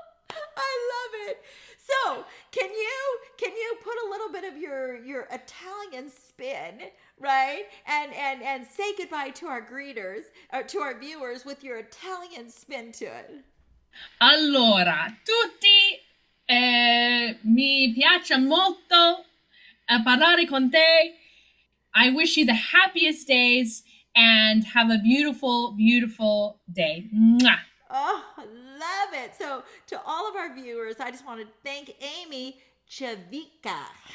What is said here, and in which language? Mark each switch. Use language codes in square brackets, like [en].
[en] I love it. So, can you put a little bit of your Italian spin, right? And say goodbye to our greeters, or to our viewers, with your Italian spin to it. [it] Allora, tutti, mi piace molto parlare con te. [en] I wish you the happiest days and have a beautiful, beautiful day. Mwah. Oh, love it. So to all of our viewers, I just want to thank Amy Civica.